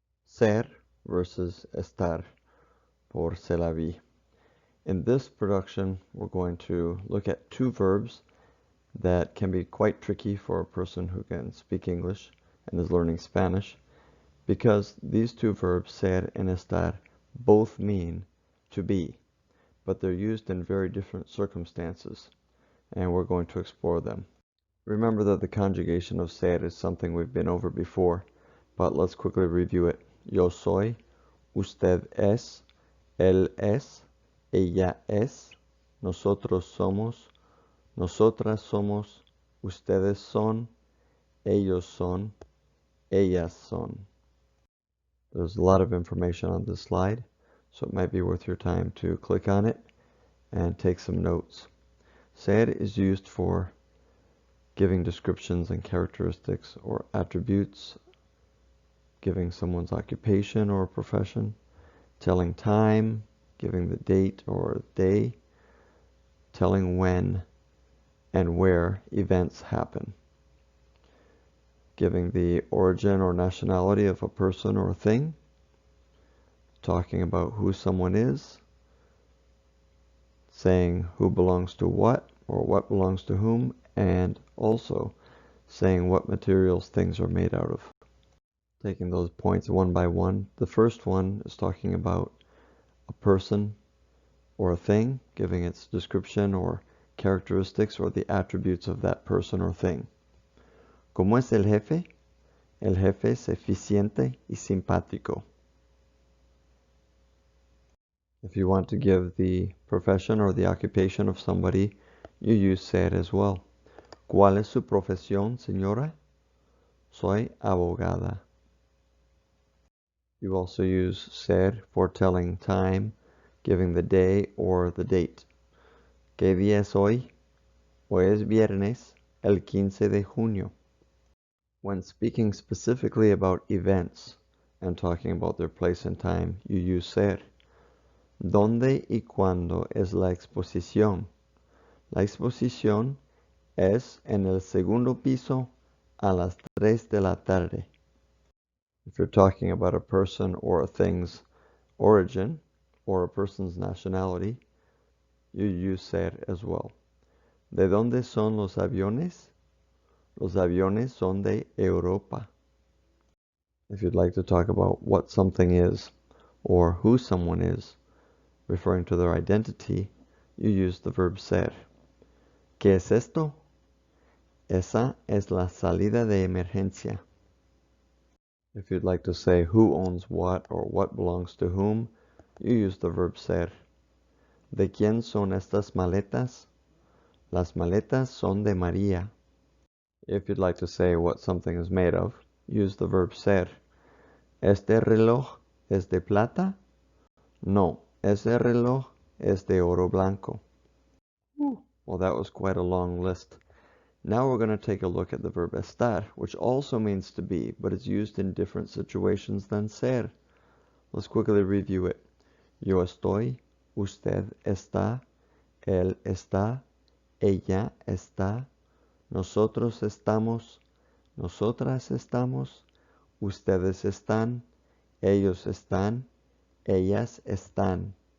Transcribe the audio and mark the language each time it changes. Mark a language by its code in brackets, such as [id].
[es] Ser versus estar por se la vi. [en] In this production, we're going to look at two verbs that can be quite tricky for a person who can speak English and is learning Spanish, because these two verbs, ser and estar, both mean to be, but they're used in very different circumstances, and we're going to explore them. Remember that the conjugation of ser is something we've been over before, but let's quickly review it. [es] Yo soy, usted es, él es, ella es, nosotros somos, nosotras somos, ustedes son, ellos son, ellas son. [en] There's a lot of information on this slide, so it might be worth your time to click on it and take some notes. Ser is used for giving descriptions and characteristics or attributes, giving someone's occupation or profession, telling time, giving the date or day, telling when and where events happen, giving the origin or nationality of a person or a thing, talking about who someone is, saying who belongs to what or what belongs to whom, and also saying what materials things are made out of. Taking those points one by one. The first one is talking about a person or a thing, giving its description or characteristics or the attributes of that person or thing. [es] ¿Cómo es el jefe? El jefe es eficiente y simpático. [en] If you want to give the profession or the occupation of somebody, you use ser as well. [es] ¿Cuál es su profesión, señora? Soy abogada. [en] You also use ser for telling time, giving the day or the date. [es] ¿Qué día es hoy? Hoy es viernes, el 15 de junio. [en] When speaking specifically about events and talking about their place and time, you use ser. [es] ¿Dónde y cuándo es la exposición? La exposición es en el segundo piso a las 3 de la tarde. [en] If you're talking about a person or a thing's origin or a person's nationality, you use ser as well. [es] ¿De dónde son los aviones? Los aviones son de Europa. [en] If you'd like to talk about what something is or who someone is, referring to their identity, you use the verb ser. [es] ¿Qué es esto? Esa es la salida de emergencia. [en] If you'd like to say who owns what or what belongs to whom, you use the verb ser. [es] ¿De quién son estas maletas? Las maletas son de María. [en] If you'd like to say what something is made of, use the verb ser. [es] ¿Este reloj es de plata? No, ese reloj es de oro blanco. [en] Well, that was quite a long list. Now we're going to take a look at the verb estar, which also means to be, but is used in different situations than ser. Let's quickly review it. [es] Yo estoy, usted está, él está, ella está, nosotros estamos, nosotras estamos, ustedes están, ellos están, ellas están.